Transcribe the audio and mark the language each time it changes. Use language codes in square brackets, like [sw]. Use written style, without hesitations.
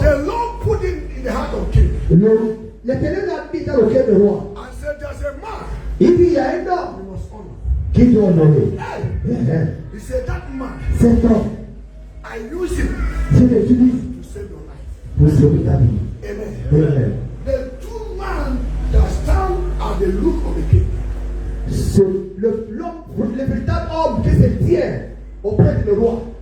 [en] the Lord put it in the heart of king [fr] L'Éternel a mis dans le cœur du roi. [en] and said, there's a man [fr] Il dit, il y a un [en] you [fr] homme [en] must honor. [fr] qui doit honorer. [en] Hey, he said, that man, [fr] Cet homme, [en] I use him [fr] je l'utilise [en] to save your life. [fr] pour sauver ta vie. Amen. Amen. [en] The two men that stand at the look of the king. [fr] Le véritable homme qui se tient auprès du roi.